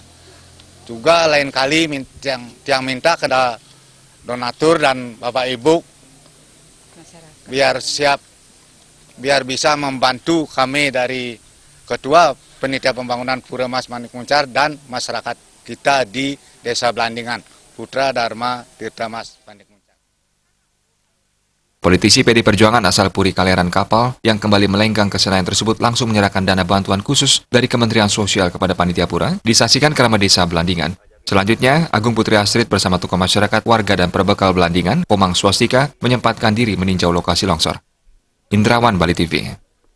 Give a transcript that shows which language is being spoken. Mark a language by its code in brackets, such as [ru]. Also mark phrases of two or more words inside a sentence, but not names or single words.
[id] Juga lain kali yang minta kepada donatur dan Bapak Ibu biar bisa membantu kami dari Ketua Panitia Pembangunan Pura Mas Manik Muncar dan masyarakat kita di Desa Belandingan, Putra Dharma Tirta Mas Manik Muncar. Politisi PDI Perjuangan asal Puri Kaleran Kapal yang kembali melenggang ke Senayan tersebut langsung menyerahkan dana bantuan khusus dari Kementerian Sosial kepada Panitia Pura disaksikan Keramat Desa Belandingan. Selanjutnya, Agung Putri Astrid bersama tokoh masyarakat, warga dan perbekal Belandingan, Pomang Swastika, menyempatkan diri meninjau lokasi longsor. Indrawan, Bali TV.